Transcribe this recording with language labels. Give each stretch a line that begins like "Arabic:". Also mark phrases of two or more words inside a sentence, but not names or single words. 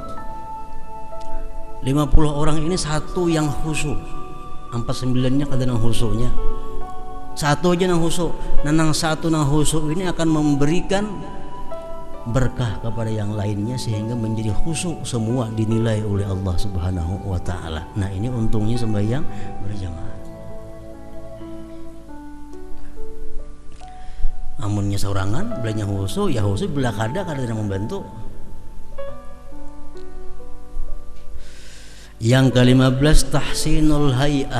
Indonesian: 50 orang ini satu yang khusyuk.
Banjar: 49-nya kadang khusyuknya. Satu aja nang khusyuk. Nah nang satu nang khusyuk ini akan memberikan berkah kepada yang lainnya sehingga menjadi khusyuk semua dinilai oleh Allah
Arabic: سبحانه وتعالى.
Banjar: Nah, ini untungnya sembahyang berjamaah. Amunnya sorangan belanya khusyuk, ya khusyuk belah kada membantu.
Indonesian: Yang ke-15
Arabic: تحسين الهيئة.